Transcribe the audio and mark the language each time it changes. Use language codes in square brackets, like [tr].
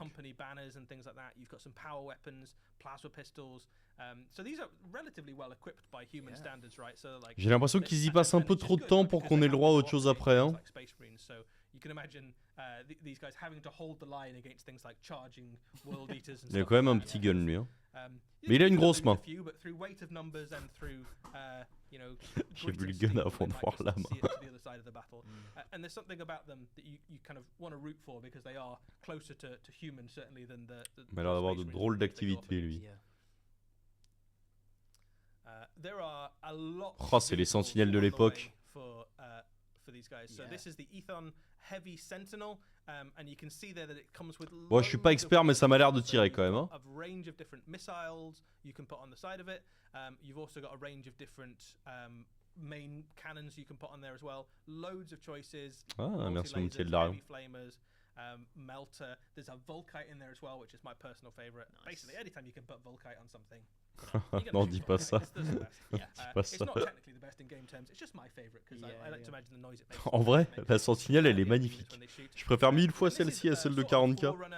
[en] Company banners and things like that. You've got some power weapons, plasma pistols. So these are relatively well equipped by human standards, right? So like. [fr] J'ai l'impression qu'ils y passent un peu trop de temps pour qu'on ait le droit à autre chose après, hein. [en] So you can imagine these guys having to hold the line against things like charging world eaters and [fr] Il a quand même un petit gun lui, hein. Mais il a une grosse main. J'ai vu le gun avant de voir la main. [en] And there's something about them that you kind of want to root for because they are closer to human certainly than the. [fr] Il a l'air d'avoir de drôles d'activités lui. [en] There are a lot. [fr] Oh, c'est les sentinelles de l'époque. [en] For these guys. So this is the Ethon Heavy Sentinel, and you can see there that it comes with. [fr] Bon, je suis pas expert, mais ça m'a l'air de tirer quand même. Hein. [en] Of range of different missiles you can put on the side of it. You've also got a range of different main cannons you can put on there as well. Loads of choices. [fr] Ah, merci mon petit Eldario. [en] Flamers, melter. There's a Volkite in there as well, which is my personal favorite. Nice. Basically, anytime you can put Volkite on something. [fr] Non, dis pas ça. [en] It's not technically the best in game terms. It's just my favorite because I like to imagine the noise it makes. [fr] En vrai, la sentinelle, elle est magnifique. Je préfère 1000 fois celle-ci à celle de 40K.